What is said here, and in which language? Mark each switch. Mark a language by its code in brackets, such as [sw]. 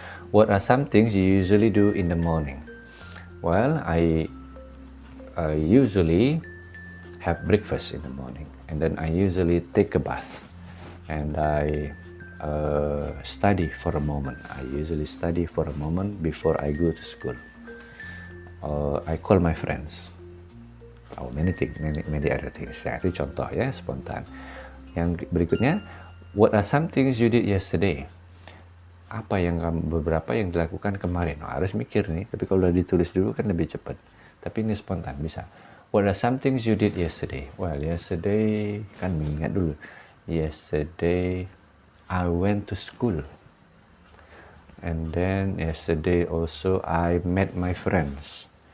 [en] What are some things you usually do in the morning? Well, I usually have breakfast in the morning, and then I usually take a bath, and I study for a moment. I usually study for a moment before I go to school. I call my friends. Oh, many other things. [id] Ya, itu contoh ya, spontan. Yang berikutnya, [en] what are some things you did yesterday? [id] Apa yang beberapa yang dilakukan kemarin? Oh, harus mikir nih, tapi kalau udah ditulis dulu kan lebih cepat. Tapi ini spontan bisa. [en] What are some things you did yesterday? Well, yesterday [id] kan mengingat dulu. [en] Yesterday I went to school. And then yesterday also I met my friends.